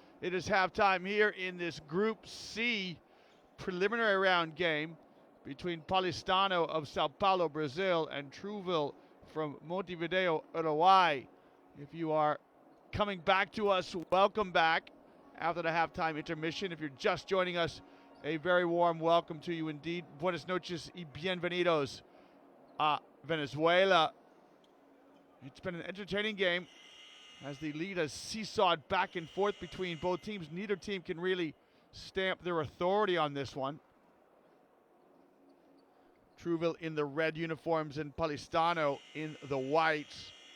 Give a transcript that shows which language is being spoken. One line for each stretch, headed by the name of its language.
English: It is halftime here in this Group C preliminary round game between Paulistano of Sao Paulo, Brazil, and Trouville from Montevideo, Uruguay. If you are coming back to us, welcome back after the halftime intermission. If you're just joining us, a very warm welcome to you indeed.
Spanish: Buenas noches y bienvenidos a Venezuela.
English: It's been an entertaining game as the lead has seesawed back and forth between both teams. Neither team can really stamp their authority on this one. Trouville in the red uniforms and Paulistano in the whites.